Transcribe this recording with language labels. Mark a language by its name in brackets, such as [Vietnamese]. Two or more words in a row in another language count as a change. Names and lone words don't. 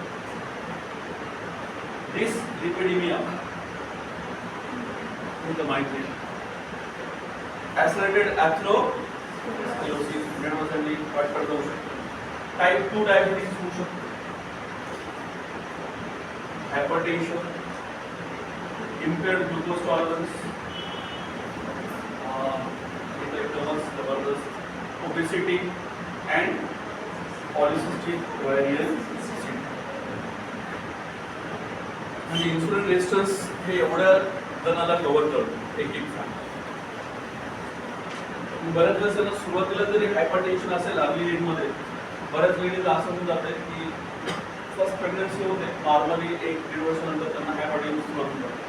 [Marathi] डिसलिपिडेमिया हे माहिती आहे. [English] accelerated atherosclerosis [Marathi] 100% वाटपर जाऊ शकतो. [English] type 2 diabetes [Marathi] होऊ शकतो. हायपरटेन्शन, [English] impaired glucose tolerance, [Marathi] एकदमच जबरदस्त [English] obesity and polycystic ovarian syndrome. [Marathi] म्हणजे [English] insulin resistance [Marathi] हे एवढ्या जणांना कव्हर करतो एक फॅक्टर. बऱ्याच वेळेस सुरुवातीला जरी हायपरटेन्शन असेल [English] early age [Marathi] मध्ये, बऱ्याच लेडीज असं होऊन जाते की [English] first pregnancy [Marathi] होते, नॉर्मली 1-1.5 वर्षानंतर त्यांना हायपरटेन्शन सुरुवात होते.